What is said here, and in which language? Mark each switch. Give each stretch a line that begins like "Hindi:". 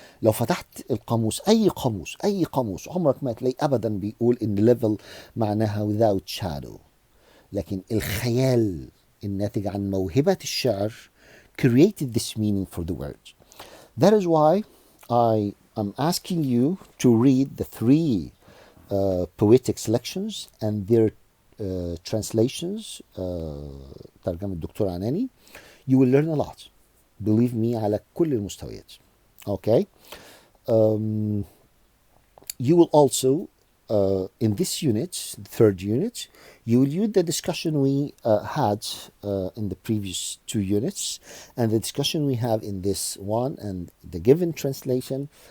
Arabic: لو فتحت القاموس اي قاموس عمرك ما تلاقي ابدا بيقول ان level معناها
English: without shadow
Arabic: لكن الخيال الناتج عن موهبه الشعر
English: created this meaning for the word. That is why I am asking you to read the three poetic selections and their translations
Arabic: ترجمة الدكتور عناني.
English: You will learn a lot. Believe me
Arabic: على كل المستويات.
English: Okay. You will also in this unit, the third unit, you will use the discussion we had in the previous two units and the discussion we have in this one and the given translation.